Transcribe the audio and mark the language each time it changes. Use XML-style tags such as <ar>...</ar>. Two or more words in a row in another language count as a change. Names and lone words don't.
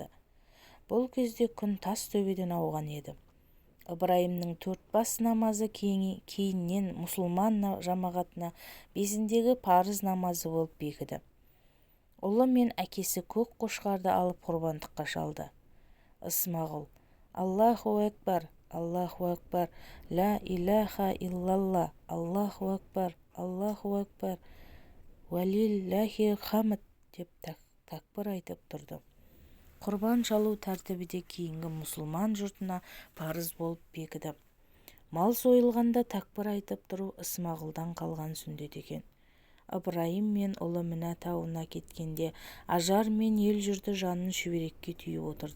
<kk>Бұл кезде күн тас төбеден ауған еді. Ыбырайымның 4 бас намазы кейіннен мұсылман жамағатына 5-дегі парыз намазы болып бекіді. Ұлы мен әкесі көк қошқарды алып құрбандыққа шалды. Ысмағұл:</kk> <ar>الله أكبر الله أكبر لا إله إلا الله الله أكبر الله أكبر ولله الحمد»</ar> <kk>деп тәкбір айтып тұрды. Құрбан шалу тәртібі де кейінгі мұсылман жұртына парыз болып бекіді. Мал сойылғанда тәкбір айтып тұру Ысмағұлдан қалған сүндет екен. Ыбырайым мен ұлы Мінә тауына кеткенде Ажар мен ел жұрты жанын шүберекке түйіп отырды.</kk>